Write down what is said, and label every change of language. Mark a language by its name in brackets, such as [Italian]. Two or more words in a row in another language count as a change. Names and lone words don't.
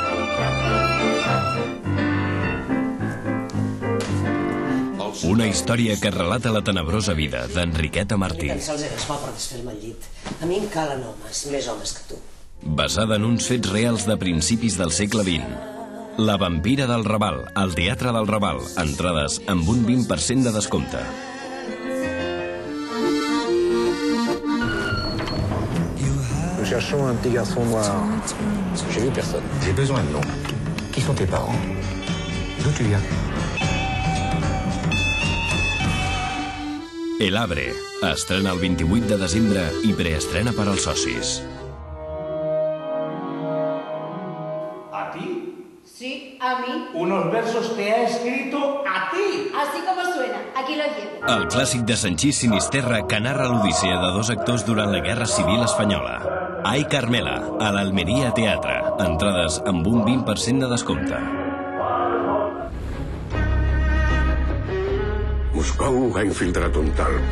[Catalan] Una història que relata la tenebrosa vida d'Enriqueta Martí. Ni tan sols eres bo per desfer-me al llit. A mi em calen homes, més homes que tu. Basada en uns fets reals de principis del segle XX. La vampira del Raval, al Teatre del Raval. Entrades amb un 20% de descompte. [French] Nous cherchons un petit garçon noir. J'ai vu personne. J'ai besoin de nom. Qui sont tes parents? D'où tu viens? [Spanish] El Abre. [Catalan] Estrena el 28 de desembre i preestrena per als socis. [Spanish] ¿A ti? Sí, a mí. Unos versos te ha escrito a ti. Así como suena, aquí lo llevo. [Catalan] El clàssic de Sanchís Sinisterra que narra l'odissea de dos actors durant la Guerra Civil Espanyola. Ai Carmela, a l'Almeria Teatre. Entrades amb un 20% de descompte. Moscou ha infiltrat un talp.